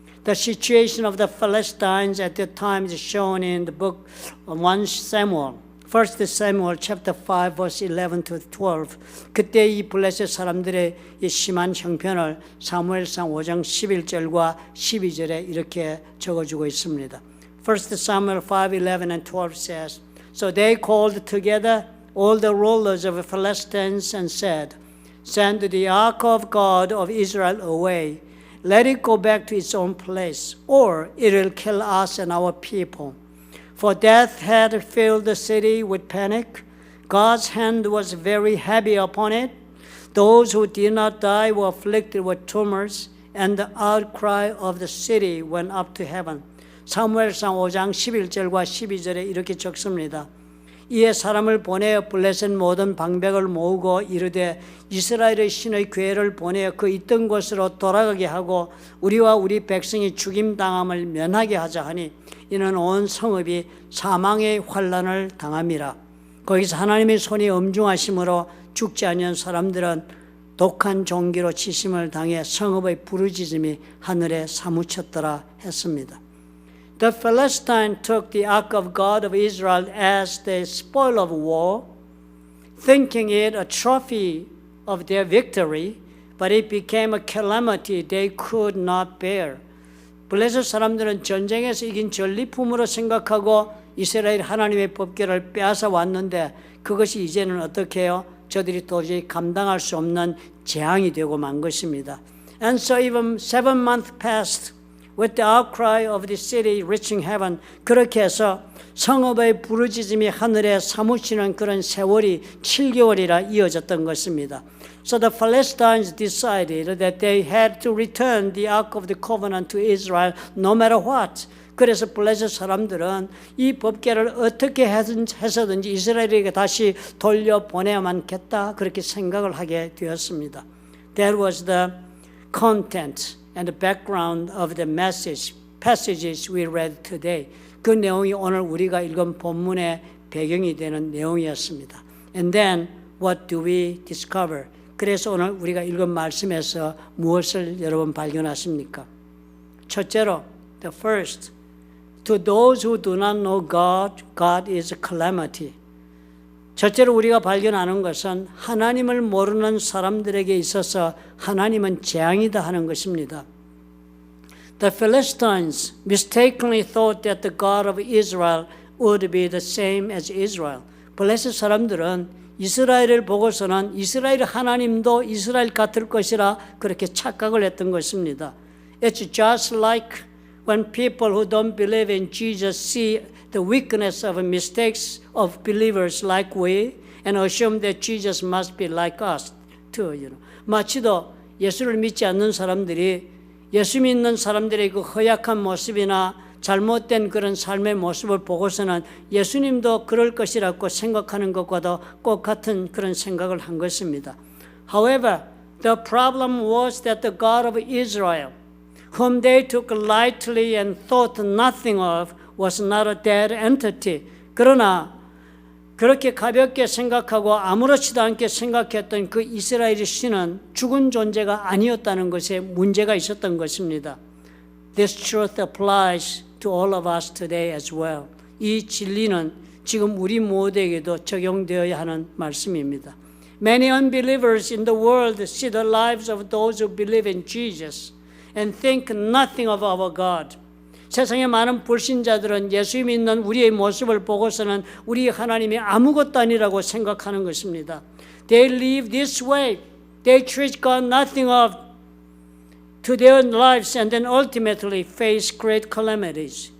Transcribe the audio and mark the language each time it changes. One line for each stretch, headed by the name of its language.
English: The situation of the Philistines at that time is shown in the book of 1 Samuel. 1 Samuel chapter 5 verse 11 to 12.
Korean: 그때 이 블레셋 사람들의 이 심한 형편을 사무엘상 5장 11절과 12절에 이렇게 적어주고 있습니다.
English: 1 Samuel 5:11 and 12 says, So they called together all the rulers of the Philistines and said, Send the ark of God of Israel away. Let it go back to its own place, or it will kill us and our people. For death had filled the city with panic. God's hand was very heavy upon it. Those who did not die were afflicted with tumors, and the outcry of the city went up to heaven.
Korean: 사무엘상 5장 11절과 12절에 이렇게 적습니다. 이에 사람을 보내어 블레셋 모든 방백을 모으고 이르되 이스라엘의 신의 궤를 보내어 그 있던 곳으로 돌아가게 하고 우리와 우리 백성이 죽임당함을 면하게 하자 하니 이는 온 성읍이 사망의 환난을 당함이라. 거기서 하나님의 손이 엄중하심으로 죽지 아니한 사람들은 독한 종기로 치심을 당해 성읍의 부르짖음이 하늘에 사무쳤더라 했습니다.
English: The Philistines took the ark of God of Israel as the spoil of war, thinking it a trophy of their victory, but it became a calamity they could not bear.
Korean: 블레셋 사람들은 전쟁에서 이긴 전리품으로 생각하고 이스라엘 하나님의 법궤를 빼앗아 왔는데 그것이 이제는 어떻게 해요? 저들이 도저히 감당할 수 없는 재앙이 되고 만 것입니다.
English: And so even 7 months passed with the outcry of the city reaching heaven.
Korean: 그렇게 해서 성읍의 부르짖음이 하늘에 사무치는 그런 세월이 7개월이라 이어졌던 것입니다.
English: So the Philistines decided that they had to return the Ark of the Covenant to Israel no matter what.
Korean: 그래서 블레셋 사람들은 이 법궤를 어떻게 해서든지 이스라엘에게 다시 돌려보내야만겠다 그렇게 생각을 하게 되었습니다.
English: That was the content and the background of the passages we read today.
Korean: 그 내용이 오늘 우리가 읽은 본문의 배경이 되는 내용이었습니다.
English: And then what do we discover?
Korean: 그래서 오늘 우리가 읽은 말씀에서 무엇을 여러분 발견하십니까? 첫째로,
English: the first, to those who do not know God, God is a calamity.
Korean: 첫째로 우리가 발견하는 것은 하나님을 모르는 사람들에게 있어서 하나님은 재앙이다 하는 것입니다.
English: The Philistines mistakenly thought that the God of Israel would be the same as Israel.
Korean: 블레셋 사람들은 이스라엘을 보고서는 이스라엘 하나님도 이스라엘 같을 것이라 그렇게 착각을 했던 것입니다.
English: It's just like when people who don't believe in Jesus see the weakness of mistakes of believers like we and assume that Jesus must be like us too.
Korean: 마치도 예수를 믿지 않는 사람들이 예수 믿는 사람들의 그 허약한 모습이나 잘못된 그런 삶의 모습을 보고서는 예수님도 그럴 것이라고 생각하는 것과도 똑같은 그런 생각을 한 것입니다.
English: However, the problem was that the God of Israel, whom they took lightly and thought nothing of, was not a dead entity.
Korean: 그러나 그렇게 가볍게 생각하고 아무렇지도 않게 생각했던 그 이스라엘의 신은 죽은 존재가 아니었다는 것에 문제가 있었던 것입니다.
English: This truth applies to all of us today as well.
Korean: 이 진리는 지금 우리 모두에게도 적용되어야 하는 말씀입니다.
English: Many unbelievers in the world see the lives of those who believe in Jesus and think nothing of our God.
Korean: 세상의 많은 불신자들은 예수 믿는 우리의 모습을 보고서는 우리 하나님이 아무것도 아니라고 생각하는 것입니다.
English: They live this way. They treat God nothing of to their lives and then ultimately face great calamities.